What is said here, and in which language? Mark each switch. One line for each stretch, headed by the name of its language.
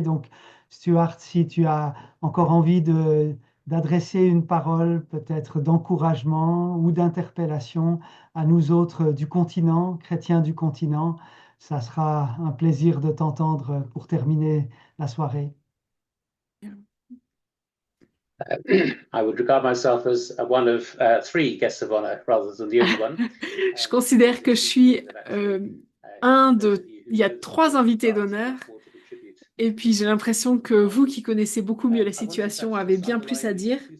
French: Donc, Stuart, si tu as encore envie d'adresser une parole, peut-être d'encouragement ou d'interpellation à nous autres du continent, chrétiens du continent, ça sera un plaisir de t'entendre pour terminer la soirée.
English: I would regard myself as one of three guests of honor rather than the only one.
French: Je considère que je suis il y a 3 invités d'honneur. Et puis j'ai l'impression que vous qui connaissez beaucoup mieux la situation avez bien plus à dire.